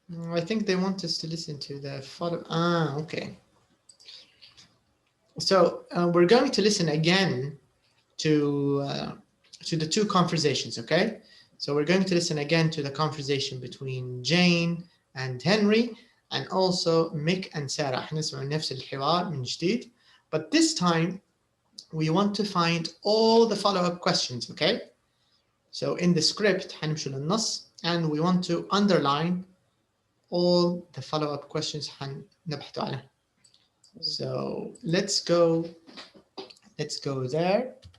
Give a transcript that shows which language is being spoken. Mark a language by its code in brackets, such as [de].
[en] I think they want us to listen to the follow. Okay. So we're going to listen again to the two conversations, okay? So we're going to listen again to the conversation between Jane and Henry, and also Mick and Sarah. [ar] حنسمع نفس الحوار من جديد. [en] But this time, we want to find all the follow-up questions, okay? So in the script, [ar] حنمشي للنص, [en] and we want to underline all the follow-up questions [ar] حنبحثوا عليها. [en] So let's go there.